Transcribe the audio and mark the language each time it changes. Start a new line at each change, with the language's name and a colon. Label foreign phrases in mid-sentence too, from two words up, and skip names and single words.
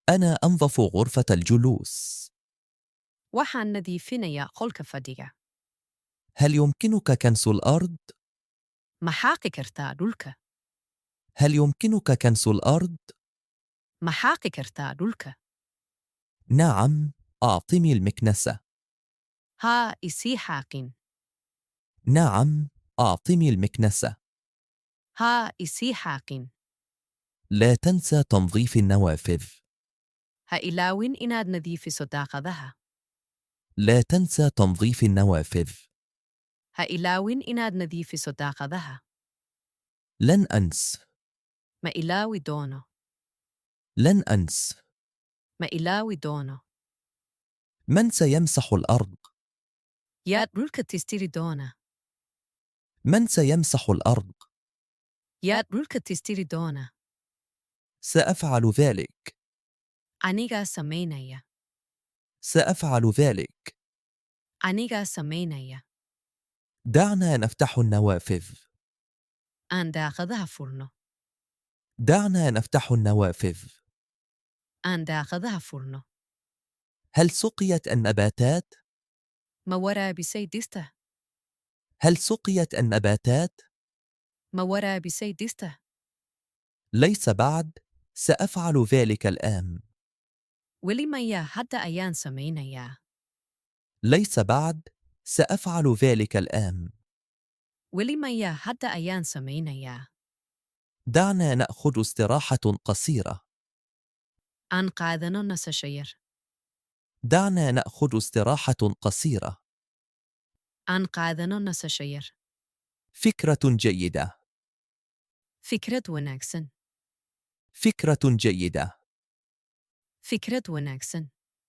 Arabic: أنا أنظف غرفة الجلوس.
Somali: waxaan nadiifinayaa qolka fadhiga.
Arabic: هل يمكنك كنس الأرض؟
Somali: Ma xaaqi kartaa dhulka?
Arabic: هل يمكنك كنس الأرض؟
Somali: Ma xaaqi kartaa dhulka?
Arabic: نعم، أعطني المكنسة.
Somali: Haa, isii xaaqin.
Arabic: نعم، أعطني المكنسة.
Somali: Haa, isii xaaqin.
Arabic: لا تنسى تنظيف النوافذ.
Somali: Ha ilaawin inaad nadiifiso daaqadaha.
Arabic: لا تنسى تنظيف النوافذ.
Somali: Ha ilaawin inaad nadiifiso daaqadaha.
Arabic: لن أنس.
Somali: Ma ilaawi doono.
Arabic: لن أنس.
Somali: Ma ilaawi doono.
Arabic: من سيمسح الأرض؟
Somali: Yaa dhulka tirtiri doona.
Arabic: من سيمسح الأرض؟
Somali: Yaa dhulka tirtiri doona.
Arabic: سأفعل ذلك.
Somali: Anigaa samaynaya.
Arabic: سأفعل ذلك.
Somali: Anigaa samaynaya.
Arabic: دعنا نفتح النوافذ.
Somali: Aan daaqadaha furno.
Arabic: دعنا نفتح النوافذ.
Somali: Aan daaqadaha furno.
Arabic: هل سقيت النباتات؟
Somali: Ma waraabisay dhirta?
Arabic: هل سقيت النباتات؟
Somali: Ma waraabisay dhirta?
Arabic: ليس بعد. سأفعل ذلك الآن.
Somali: Weli maya hadda ayaan samaynayaa.
Arabic: ليس بعد. سأفعل ذلك الآن.
Somali: Weli maya hadda ayaan samaynayaa.
Arabic: دعنا نأخذ استراحة قصيرة.
Somali: Aan qaadano nasasho yar.
Arabic: دعنا نأخذ استراحة قصيرة.
Somali: Aan qaadano nasasho yar.
Arabic: فكرة جيدة.
Somali: Fikrad wanaagsan.
Arabic: فكرة جيدة.
Somali: Fikrad wanaagsan.